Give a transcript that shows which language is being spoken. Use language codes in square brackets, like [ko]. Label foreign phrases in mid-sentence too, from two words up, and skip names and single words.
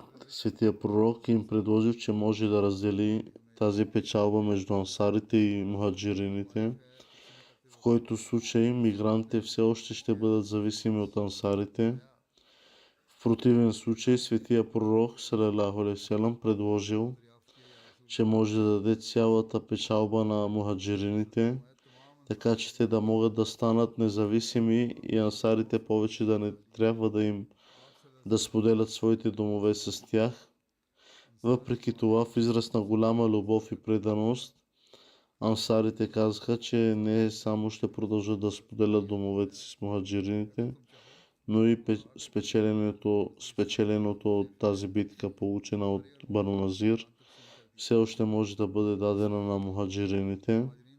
[bg] светия пророк и им предложил, че може да раздели тази печалба между ансарите и мухаджирините, в който случай мигрантите все още ще бъдат зависими от ансарите. В противен случай светия пророк [ar] صلى الله عليه وسلم [bg] предложил, че може да даде цялата печалба на мухаджирините, така че те да могат да станат независими и ансарите повече да не трябва да споделят своите домове с тях. Въпреки това, в израз на голяма любов и преданост, ансарите казаха, че не само ще продължат да споделят домовете си с мухаджирините, но и спечеленото от тази битка, получена от Бану Назир, все още може да бъде дадена на мухаджирините.